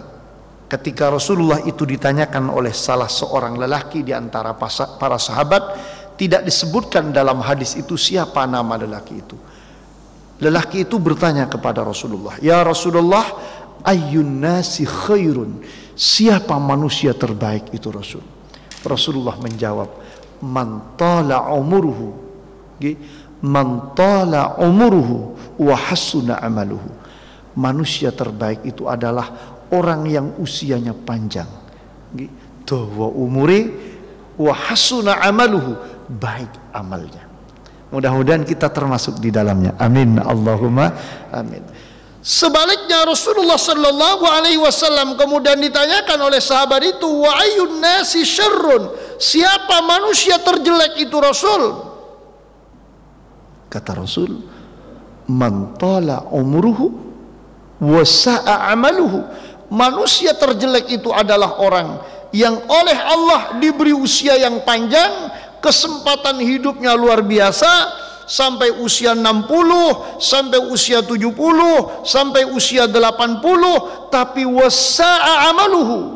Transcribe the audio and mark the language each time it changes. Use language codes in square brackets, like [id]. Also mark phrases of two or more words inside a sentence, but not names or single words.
[id] Ketika Rasulullah itu ditanyakan oleh salah seorang lelaki di antara para sahabat, tidak disebutkan dalam hadis itu siapa nama lelaki itu. Lelaki itu bertanya kepada Rasulullah, [ar] "يا رسول الله، أي الناس خير?" [id] Siapa manusia terbaik itu Rasul? Rasulullah menjawab, [ar] "من طال عمره." من طال عمره وحسن عمله. [id] Manusia terbaik itu adalah orang yang usianya panjang [jv] Dawa umure [ar] وحسن عمله, [id] baik amalnya. Mudah-mudahan kita termasuk di dalamnya. [ar] آمين، اللهم آمين. [id] Sebaliknya Rasulullah [ar] صلى الله عليه وسلم [id] kemudian ditanyakan oleh sahabat itu, [ar] وأي الناس شر, [id] siapa manusia terjelek itu Rasul? Kata Rasul, [ar] من طال عمره وساء عمله. [id] Manusia terjelek itu adalah orang yang oleh Allah diberi usia yang panjang, kesempatan hidupnya luar biasa, sampai usia 60, sampai usia 70, sampai usia 80, tapi [ar] وساء عمله.